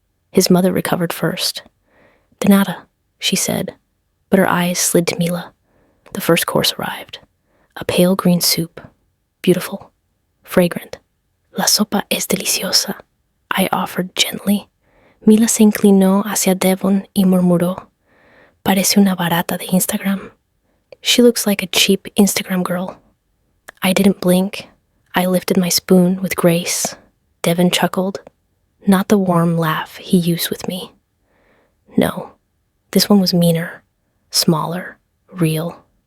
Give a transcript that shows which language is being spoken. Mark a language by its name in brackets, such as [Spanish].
[English] His mother recovered first. [Spanish] "De nada," [English] she said, but her eyes slid to Mila. The first course arrived. A pale green soup, beautiful, fragrant. [Spanish] "La sopa es deliciosa," [English] I offered gently. [Spanish] Mila se inclinó hacia Devon y murmuró, "Parece una barata de Instagram." [English] She looks like a cheap Instagram girl. I didn't blink. I lifted my spoon with grace. Devin chuckled, not the warm laugh he used with me. No, this one was meaner, smaller, real.